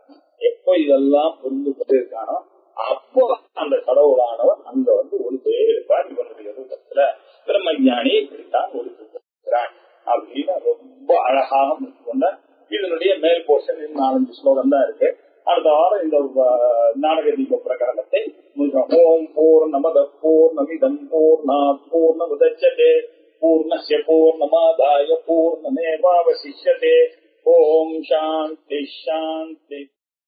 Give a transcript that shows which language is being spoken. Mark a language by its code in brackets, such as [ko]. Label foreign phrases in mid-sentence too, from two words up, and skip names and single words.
[ta] எப்போ இதெல்லாம் புரிந்து கொண்டு இருக்கானோ அப்போ அந்த கடவுளானவர் அங்க ஒளித்தே இருப்பார். இவனுடைய ரூபத்துல பிரம்மஞானி இப்படித்தான் ஒளித்திருக்கிறான் அப்படின்னு ரொம்ப அழகாக கொண்ட இதனுடைய மேல் போர்ஷன் 4-5 ஸ்லோகம் தான் இருக்கு. அடுத்த வாரம் இந்த நாடக தீப பிரகரணத்தை [sa] ॐ पूर्णमदः पूर्णमिदं पूर्णात् पूर्णमुदच्यते पूर्णस्य पूर्णमादाय पूर्णमेवावशिष्यते. ॐ शान्तिः शान्तिः.